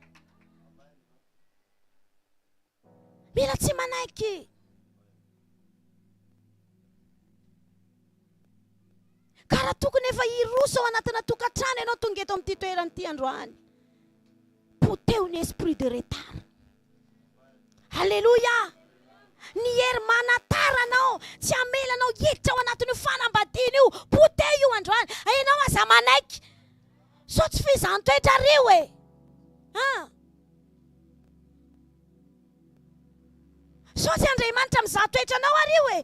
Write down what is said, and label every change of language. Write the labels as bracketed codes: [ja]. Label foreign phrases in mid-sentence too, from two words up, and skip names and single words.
[mg] Mila tsy manaiky. Karaha tokony efa hiroso ao anatina tokantrano ianao tonga eto amin'ity toeranyity androany. Poteo ny [fr] esprit de retard. [mg] Halleluja! Ny hery manataranao, tsy amelanao hiditra ao anatin'io fanambadiana io. Poteo io androany. Ianao aza manaiky. So tsy fizantoetra reo e. So tsy Andriamanitra mizatoetra anao areo e.